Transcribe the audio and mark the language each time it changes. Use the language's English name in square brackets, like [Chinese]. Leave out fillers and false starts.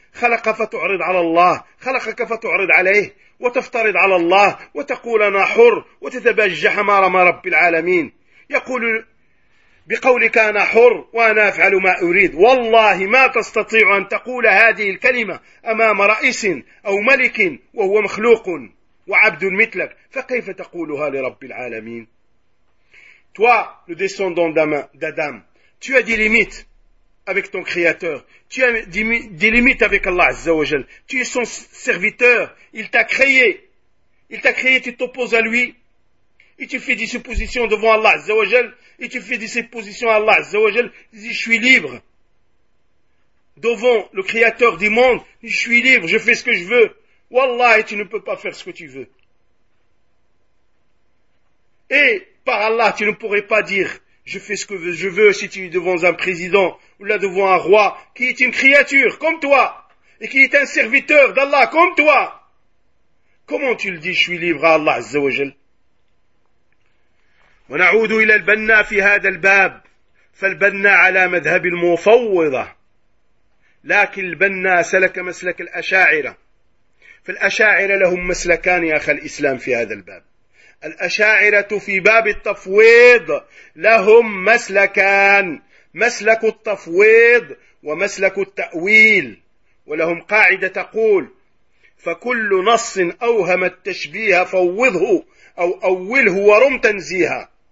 [Arabic] خلق فتعرض على الله، خلقك فتعرض عليه، وتفترض على الله، وتقول أنا حر، وتتبجح ما رمى رب العالمين، يقول بقولك أنا حر، وأنا أفعل ما أريد، والله ما تستطيع أن تقول هذه الكلمة أمام رئيس أو ملك وهو مخلوق وعبد مثلك، فكيف تقولها لرب العالمين؟ [French] Toi, le descendant d'Adam, tu as des limites avec ton créateur. Tu as des limites avec Allah Azza wa Jal. Tu es son serviteur. Il t'a créé. Il t'a créé, tu t'opposes à lui. Et tu fais des suppositions devant Allah Azza wa Jal. Et tu fais des suppositions à Allah Azza wa Jal. Tu dis, je suis libre. Devant le créateur du monde, je suis libre. Je fais ce que je veux. Wallahi, tu ne peux pas faire ce que tu veux. Et par Allah, tu ne pourrais pas dire je fais ce que je veux si tu es devant un président ou là devant un roi qui est une créature comme toi et qui est un serviteur d'Allah comme toi. Comment tu le dis, je suis libre à Allah Azza wa Jal? [Arabic] ونعود إلى البنا في هذا الباب فالبنا على مذهب المفوضة لكن البنا سلك مسلك الأشاعرة فالأشاعرة لهم مسلكان يا أخي الإسلام في هذا الباب الأشاعرة في باب التفويض لهم مسلكان مسلك التفويض ومسلك التأويل ولهم قاعدة تقول فكل نص أوهم التشبيه فوضه أو أوله ورم تنزيها